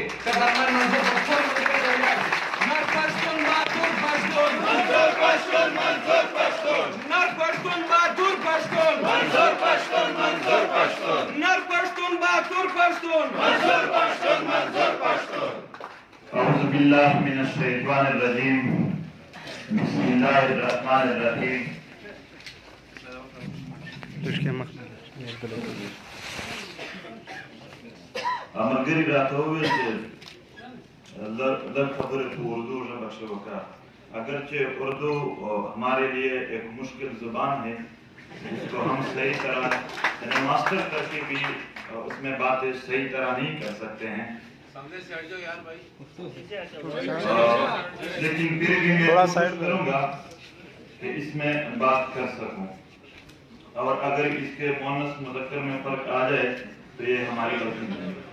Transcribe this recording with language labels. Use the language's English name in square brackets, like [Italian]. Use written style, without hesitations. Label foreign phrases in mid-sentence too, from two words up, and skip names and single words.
[Pashto] قدرمن منظور پښتون نر پښتون بهادور پښتون، منظور پښتون منظور پښتون، نر پښتون بهادور پښتون، منظور پښتون منظور پښتون، نر پښتون بهادور پښتون، منظور پښتون منظور پښتون. [Arabic] اعوذ باللہ من الشیطان الرجیم، بسم اللہ الرحمن الرحیم. [Pashto] ملګري راته وویل چې لږ خبرې په اردو ژبه کښې وکړه. [Urdu] اگرچہ اردو ہمارے لیے ایک مشکل زبان ہے، اس کو ہم صحیح طرح ماسٹر کر کے بھی اس میں باتیں صحیح طرح نہیں کر سکتے ہیں، لیکن پھر بھی میں کوشش کروں گا کہ اس میں بات کر سکوں، اور اگر اس کے مؤنث مذکر میں فرق آ جائے تو یہ ہماری غلطی نہیں ہے.